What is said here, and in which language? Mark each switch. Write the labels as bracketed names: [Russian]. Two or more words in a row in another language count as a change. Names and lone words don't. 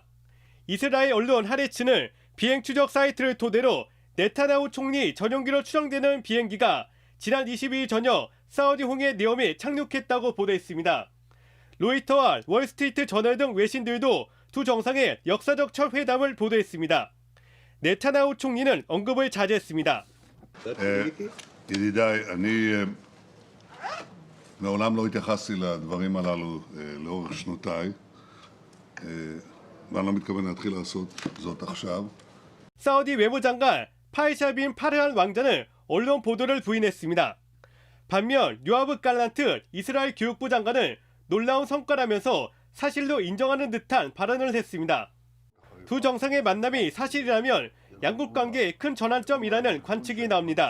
[Korean] 이스라엘 언론 하레츠는 비행 추적 사이트를 토대로 네타냐후 총리 전용기로 추정되는 비행기가 지난 22일 저녁 사우디 홍해 네옴에 착륙했다고 보도했습니다. 로이터와 월스트리트 저널 등 외신들도 두 정상의 역사적 첫 회담을 보도했습니다. 네타냐후 총리는 언급을 자제했습니다. [Hebrew] מעולם לא התייחסתי לדברים הללו לאורך שנותיי, ואני לא מתכוון להתחיל לעשות זאת עכשיו. [Korean] 사우디 외무장관 파이샤 빈 파르한 왕자는 언론 보도를 부인했습니다. 반면 요아브 갈란트 이스라엘 교육부 장관은 놀라운 성과라면서 사실로 인정하는 듯한 발언을 했습니다. 두 정상의 만남이 사실이라면 양국 관계에 큰 전환점이라는 관측이 나옵니다.